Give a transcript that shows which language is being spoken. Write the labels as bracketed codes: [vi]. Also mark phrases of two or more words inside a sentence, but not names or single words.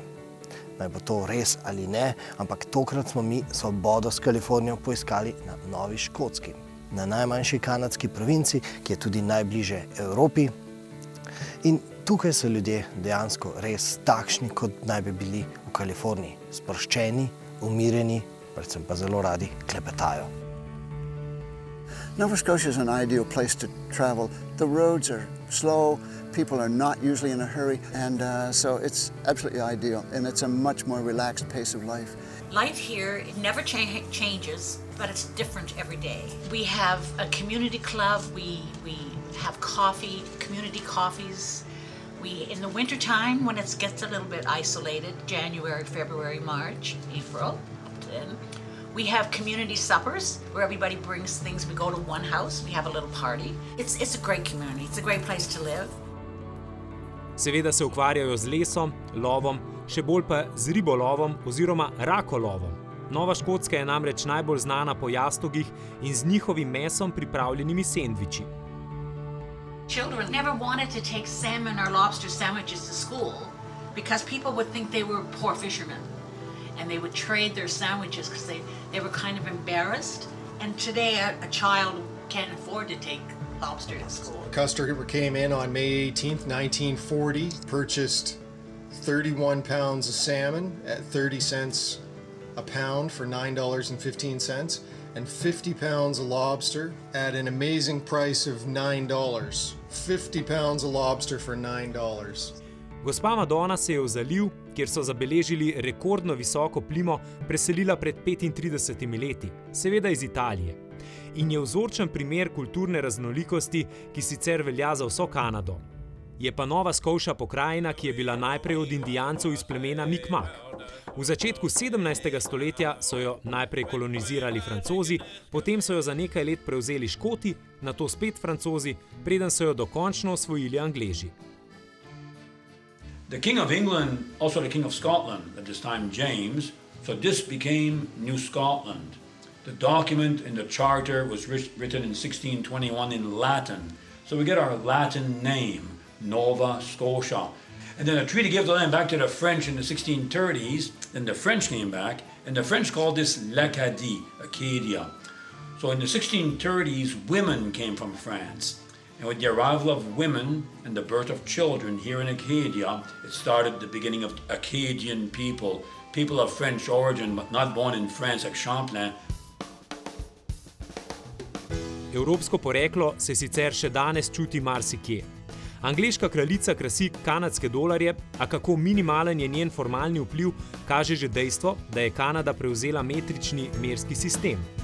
[sl] Naj bo to res ali ne, ampak tokrat smo mi svobodo s Kalifornijo poiskali na Novi Škotski, na najmanjši kanadski provinci, ki je tudi najbliže Evropi. In tukaj so ljudje dejansko res takšni, kot naj bi bili v Kaliforniji. Sproščeni, umirjeni, predvsem pa zelo radi klepetajo. [en] Nova Scotia is an ideal place to travel. The roads are slow, people are not usually in a hurry, and so it's absolutely ideal, and it's a much more relaxed pace of life. Life here, it never changes, but it's different every day. We have a community club, we have coffee, community coffees. In the winter time, when it gets a little bit isolated, January, February, March, April, then we have community suppers where everybody brings things. We go to one house, we have a little party. It's a great community, it's a great place to live. [sl] Seveda se ukvarjajo z lesom, lovom, še bolj pa z ribolovom oziroma rakolovom. Nova Škotska je namreč najbolj znana po jastogih in z njihovim mesom pripravljenimi sendviči. [en] Children never wanted to take salmon or lobster sandwiches to school because people would think they were poor fishermen. And they would trade their sandwiches because they were kind of embarrassed. And today a child can't afford to take lobster to school. Custer came in on May 18th, 1940, purchased 31 pounds of salmon at 30 cents a pound for $9.15, and 50 pounds of lobster at an amazing price of $9. 50 pounds of lobster for $9. [sl] Gospa Madonna se je v zaliv, kjer so zabeležili rekordno visoko plimo, preselila pred 35 leti, seveda iz Italije. In je vzorčen primer kulturne raznolikosti, ki sicer velja za vso Kanado. Je pa Nova Scotia pokrajina, ki je bila najprej od Indijancev iz plemena Mi'kmaq. V začetku 17. stoletja so jo najprej kolonizirali Francozi, potem so jo za nekaj let prevzeli Škoti, nato spet Francozi, preden so jo dokončno osvojili Angleži. [en] The King of England, also the King of Scotland, at this time James, so this became New Scotland. The document in the charter was written in 1621 in Latin, so we get our Latin name, Nova Scotia. And then a treaty gave the land back to the French in the 1630s, then the French came back, and the French called this l'Acadie, Acadia. So in the 1630s, women came from France. And with the arrival of women and the birth of children here in Acadia, it started the beginning of Acadian people, people of French origin, but not born in France like Champlain. [sl] Evropsko poreklo se sicer še danes čuti marsikje. Angleška kraljica krasi kanadske dolarje, a kako minimalen je njen formalni vpliv, kaže že dejstvo, da je Kanada prevzela metrični merski sistem.